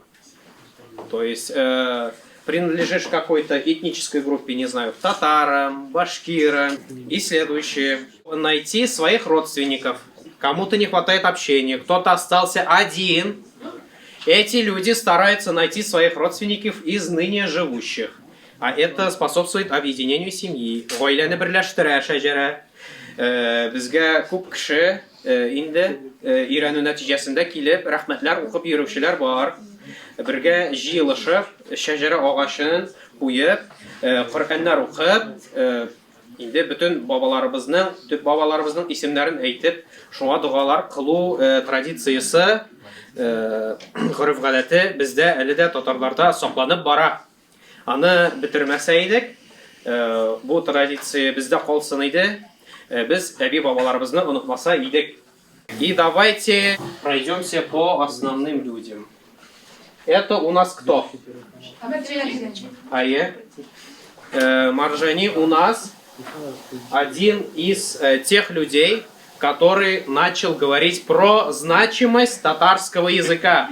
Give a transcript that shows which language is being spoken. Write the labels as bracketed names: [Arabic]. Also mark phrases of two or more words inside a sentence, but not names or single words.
[Russian] То есть принадлежишь к какой-то этнической группе, не знаю, татарам, башкирам и следующее. Найти своих родственников. Кому-то не хватает общения, кто-то остался один. Эти люди стараются найти своих родственников из ныне живущих. А это способствует объединению семьи. [Tatar] Гаиләне берләштерә шәҗәрә. Безгә күп кеше инде өйрәнү нәтиҗәсендә килеп рәхмәтләр укып йөрүчеләр бар. Бергә җыелышып, шәҗәрә агачын куеп, Коръәннәр укып, инде бөтен бабаларыбызның, төп бабаларыбызның исемнәрен әйтеп, шуңа дугалар кылу традициясе, гореф-гадәте бездә әле дә татарларда сакланып бара. Аны бетермәсә идек, бу традиция бездә калсын иде, без әби бабаларыбызны онытмаса идек. [Russian] И давайте пройдемся по основным людям. Это у нас кто? Маржани у нас один из тех людей, который начал говорить про значимость татарского языка.